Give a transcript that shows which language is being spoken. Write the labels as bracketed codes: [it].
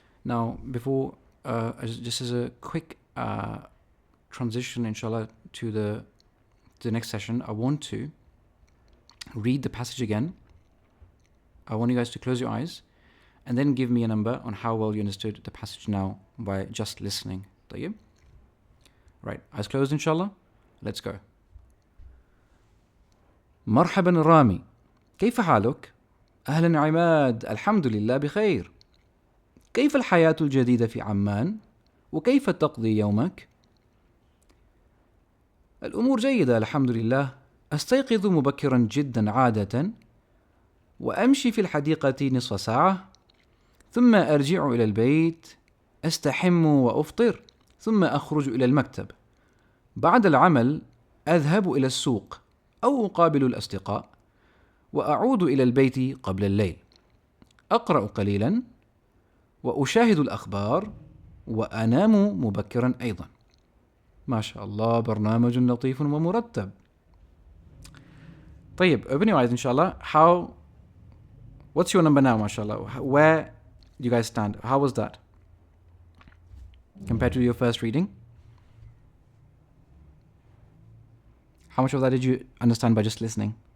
[en] Now, before just as a quick transition, inshallah, to the next session, I want to read the passage again. I want you guys to close your eyes and then give me a number on how well you understood the passage now by just listening. [ar] طيب? [en] Right, eyes closed inshallah. Let's go. [ar] مرحبا رامي، كيف حالك؟ أهلا عماد، الحمد لله بخير. كيف الحياة الجديدة في عمان؟ وكيف تقضي يومك؟ الأمور جيدة الحمد لله، أستيقظ مبكرا جدا عادة، وأمشي في الحديقة نصف ساعة، ثم أرجع إلى البيت، أستحم وأفطر، ثم أخرج إلى المكتب. بعد العمل أذهب إلى السوق أو أقابل الأصدقاء، وأعود إلى البيت قبل الليل. أقرأ قليلا، وأشاهد الأخبار، وأنام مبكرا أيضا. ما شاء الله، برنامج لطيف ومرتب. [en] طيب, open your eyes inshallah. What's your number now, mashallah? Where do you guys stand? How was that compared to your first reading? How much of that did you understand by just listening?